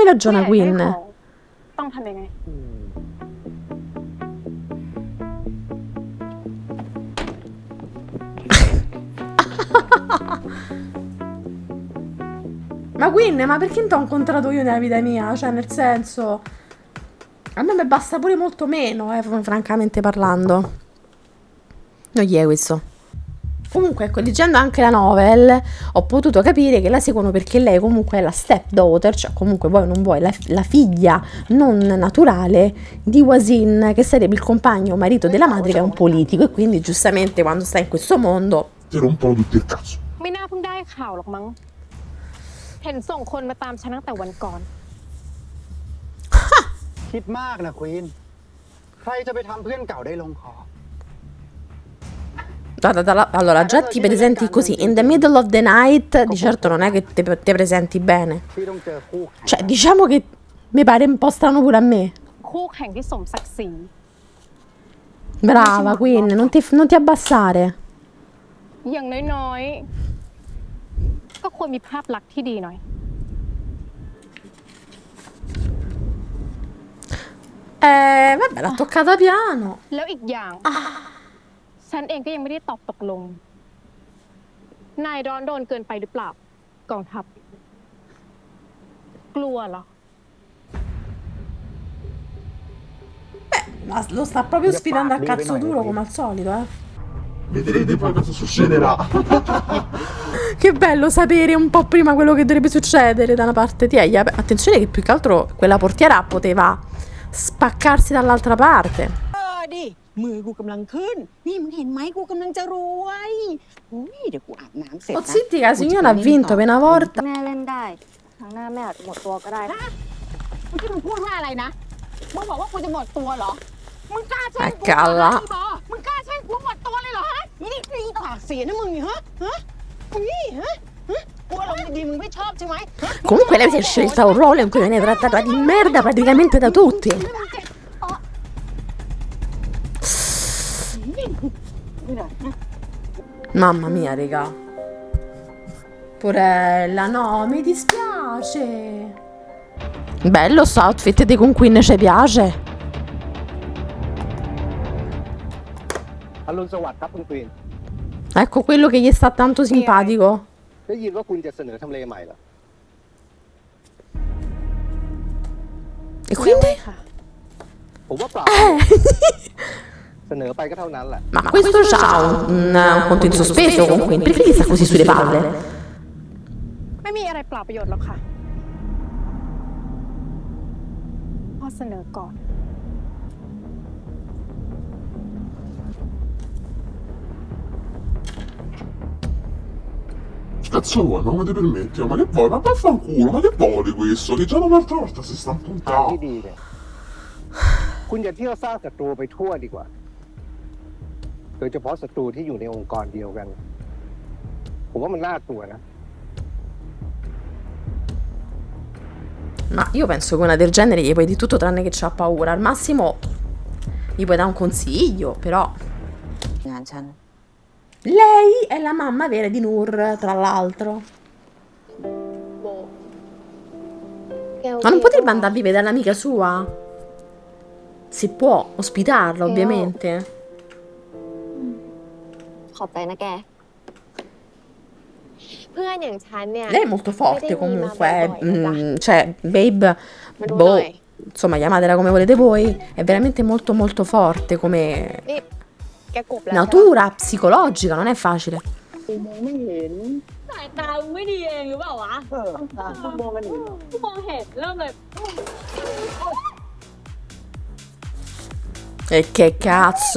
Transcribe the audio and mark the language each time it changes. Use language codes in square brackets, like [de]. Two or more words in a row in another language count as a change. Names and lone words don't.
[th] ผู้ [it] ragiona [th] ใหญ่ให้ Queen. ของต้องทำยังไง [it] Ma Queen, ma perché non ti ho incontrato io nella vita mia? Cioè, nel senso, a me basta pure molto meno, francamente parlando. Non gli è questo. Comunque, ecco, leggendo anche la novel, ho potuto capire che la seguono perché lei comunque è la stepdaughter, cioè comunque vuoi o non vuoi, la figlia non naturale di Wasin, che sarebbe il compagno o marito della madre, che è un politico, e quindi giustamente quando sta in questo mondo... Ti rompono tutti il cazzo. [th] ไม่น่าเพิ่งได้ข่าวหรอกมั้ง เห็นส่งคนมาตามฉันตั้งแต่วันก่อน คิดมากนะควีน ใครจะไปทำเพื่อนเก่าได้ลงคอ [it] Allora, già ti presenti così, [en] in the middle of the night, [it] di certo non è che ti presenti bene. [th] ที่ต้องเจอคู่แข่ง [it] Cioè, diciamo che mi pare un po' strano pure a me. [th] คู่แข่งที่สมศักดิ์ศรี [it] Brava, Queen, non ti abbassare. [th] อย่างน้อยๆ ก็ควรมีภาพลักษณ์ที่ดีหน่อย [it] Vabbè, l'ha toccata piano. [th] แล้วอีกอย่าง ฉันเองก็ยังไม่ได้ตอบตกลง นายร้อนโดนเกินไปหรือเปล่า กองทัพกลัวเหรอ [it] Ma lo sta proprio sfidando a cazzo duro come al solito, eh. Vedrete poi cosa succederà. Che bello sapere un po' prima quello che dovrebbe succedere da una parte di Eia. Beh, attenzione che più che altro quella portiera poteva spaccarsi dall'altra parte. [th] ดิมือกูกำลังขึ้น นี่มึงเห็นไหมกูกำลังจะรวยอุ้ยเดี๋ยวกูอาบน้ำเสร็จ Oh นะ [it] zitti, la signora ha vinto per una volta. [th] แม่เล่นได้ ครั้งหน้าแม่อาจจะหมดตัวก็ได้นะ เมื่อกี้มึงพูดว่าอะไรนะ มึงบอกว่ากูจะหมดตัวเหรอ มึงกล้าแช่งกู กล้าละ บอมึงกล้าแช่งกูหมดตัวเลยเหรอฮะ นี่ปากเสียนะมึงนี่ฮะนี่ฮะกูอารมณ์ดีๆมึงไม่ชอบใช่ไหม [it] Comunque lei si è scelta un ruolo in cui viene trattata di merda praticamente da tutti. [th] นี่นะ [it] Mamma mia, raga. Porella, no, mi dispiace. Bello sto outfit di Queen, ci piace. [th] อรุณสวัสดิ์ครับคุณควีน [it] Ecco quello che gli sta tanto simpatico. [th] ได้ยินว่าคุณจะเสนอทำเลใหม่เหรอ [it] E quindi? [th] ผมว่าเปล่า เสนอไปก็เท่านั้นแหละ [it] Ma questo c'ha un conto in sospeso con Queen. Perché gli sta così sulle palle? [th] ไม่มีอะไรเปล่าประโยชน์หรอกค่ะพ่อเสนอก่อน [it] Cazzo vuoi? Ma come ti permetti? Ma che vuoi? Ma vaffanculo, ma che vuole questo? Che già un'altra volta si sta [th] ทาง [it] puntando. [th] ที่ดีเนี่ย คุณอย่าเที่ยวสร้างศัตรูไปทั่วดีกว่า โดยเฉพาะศัตรูที่อยู่ในองค์กรเดียวกัน ผมว่ามันน่ากลัวนะ [it] Ma io penso che una del genere gli puoi di tutto tranne che c'ha paura. Al massimo gli puoi dare un consiglio, però [th] งานฉัน [it] lei è la mamma vera di Nur, tra l'altro. [th] โบแกโอเค [it] Ma non potrebbe [th] ปะ [it] andare a vivere dall'amica sua? Se può ospitarla, ovviamente. [th] ขอบใจนะแก เพื่อนอย่างฉันเนี่ย [it] Lei è molto forte Vedi, comunque. ma poi, Cioè, Babe, Ma tu boh, dai. insomma, chiamatela come volete voi. È veramente molto molto forte come [th] นี่ แกกบแล้ว [it] natura psicologica, non è facile. [th] สายตามึงไม่ดีเองหรือเปล่าวะมองกันอยู่มองเห็นเริ่มเลย [it] E che cazzo?